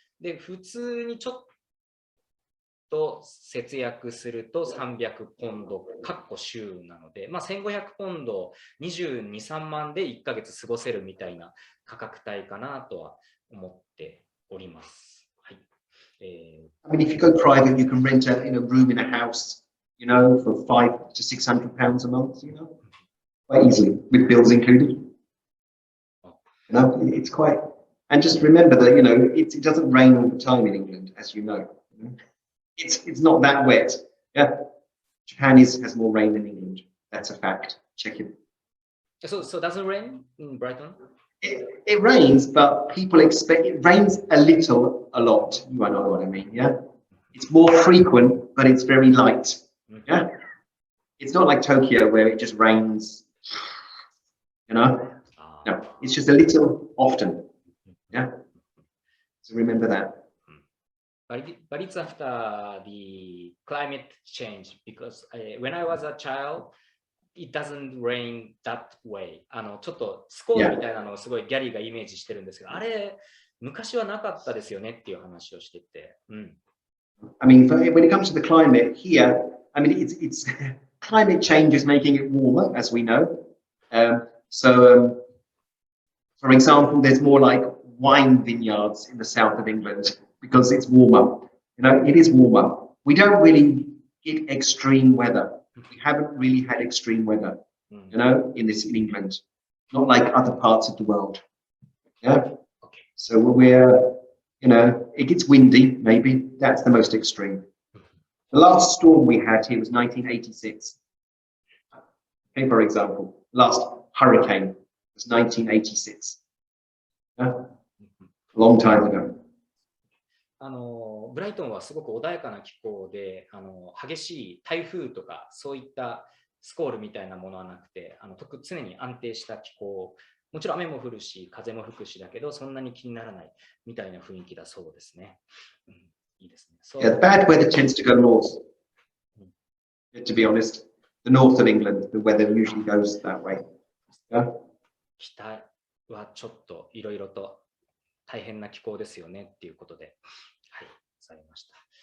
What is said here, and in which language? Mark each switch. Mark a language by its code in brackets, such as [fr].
[ja] で、普通にちょっと節約すると300ポンド、週なので、1500ポンド22、3万で1ヶ月過ごせるみたいな価格帯かなとは思っております。はい。 [en] I mean, if you go private, you can rent a room in a house, for £500 to £600 a month, quite easily with bills included. It's quite And just remember that, it doesn't rain all the time in England, as you know. It's not that wet. Yeah. Japan has more rain than England. That's a fact. Check it. So doesn't rain in Brighton? It rains, but people expect it rains a little, a lot. You might know what I mean, yeah? It's more frequent, but it's very light. Yeah. It's not like Tokyo where it just rains, No, it's just a little often. Yeah. So remember that. But it's after the climate change because when I was a child, it doesn't rain that way. [ja] ちょっとスコールみたいなのをすごいギャリーがイメージしてるんですけど、あれ昔はなかったですよねっていう話をしてて。 [en] I mean, when it comes to the climate here, I mean, it's climate change is making it warmer, as we know. For example, there's more like wine vineyards in the south of England because it's warmer. It is warmer. We don't really get extreme weather. We haven't really had extreme weather, in England, not like other parts of the world. Yeah. Okay. So we're, it gets windy, maybe. That's the most extreme. The last storm we had here was 1986. Okay, for example, last hurricane was 1986. Yeah? A long time ago. [ja] ブライトンはすごく穏やかな気候で、激しい台風とかそういったスコールみたいなものはなくて、常に安定した気候、もちろん雨も降るし、風も吹くしだけど、そんなに気にならないみたいな雰囲気だそうですね。いいですね。 [en] Yeah, the bad weather tends to go north. To be honest, the north of England, the weather usually goes that way. Yeah? [ja] 北はちょっといろいろと大変な気候ですよねっていうことで、はい、されました。